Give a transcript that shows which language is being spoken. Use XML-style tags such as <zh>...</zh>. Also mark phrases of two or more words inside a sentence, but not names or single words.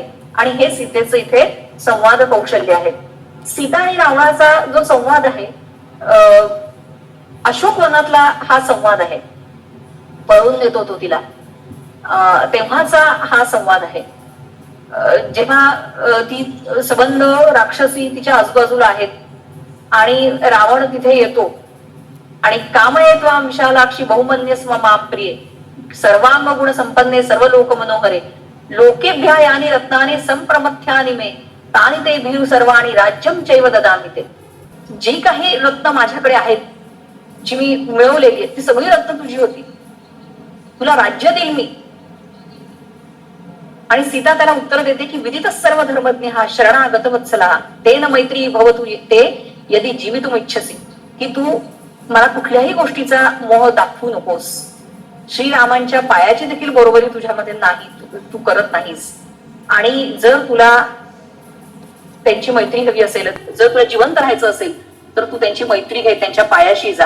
<mr>आणि हे सीतेचं इथे संवाद कौशल्य आहे. सीता आणि रावणाचा जो संवाद आहे अशोक वनातला हा संवाद आहे. पळून देतो तो तिला तेव्हाचा हा संवाद आहे. जेव्हा ती सबंध राक्षसी तिच्या आजूबाजूला आहेत आणि रावण तिथे येतो आणि</mr> <sa>कामये त्वां विशालाक्षी बहुमन्य स्म मां प्रिये सर्वांग गुण संपन्ने सर्व लोक मनोहरे लोकेभ्या यानी रत्नानि संप्रमथ्यानि मे तानि ते भीरु सर्वाणि राज्यम चैव ददामि ते.</sa> <mr>जी काही रत्न माझ्याकडे आहेत, जी मी मिळवलेली आहेत, ती सगळी रत्न तुझी होती, तुला राज्य देईल मी. आणि सीता त्याला उत्तर देते की</mr> <sa>विदित सर्व धर्मज्ञ हा शरणागत वत्सला तेन मैत्री भवतु ते यदि जीवितुम इच्छसी.</sa> <mr>की तू मला कुठल्याही गोष्टीचा मोह दाखवू नकोस. श्रीरामांच्या पायाची देखील बरोबरी तुझ्यामध्ये नाही, तू करत नाहीस. आणि जर तुला त्यांची मैत्री हवी असेल, जर तुला जिवंत राहायचं असेल तर तू त्यांची मैत्री घे, त्यांच्या पायाशी जा.</mr>